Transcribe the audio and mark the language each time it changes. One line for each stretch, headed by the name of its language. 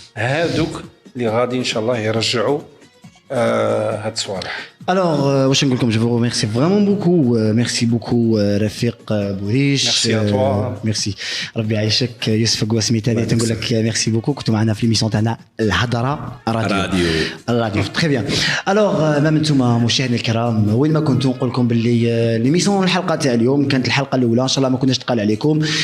Arabic: هذوك اللي غادي ان شاء الله يرجعوا هاد الصوالح.
French: Alors,
Arabic: واش نقول لكم،
French: je vous remercie vraiment beaucoup. Merci beaucoup رفيق بوريش. Merci à toi. Merci.
Arabic: ربي يعيشك يوسف قواسمي تاني تنقول لك ميرسي بوكو. كنتوا معنا في ليميسيون تاعنا الهضره الراديو. تري بيان. الوغ ما انتم مشاهدينا الكرام وين ما كنتوا، نقول لكم باللي ليميسيون الحلقه تاع اليوم كانت الحلقه الاولى، ان شاء الله ما كناش تقال عليكم.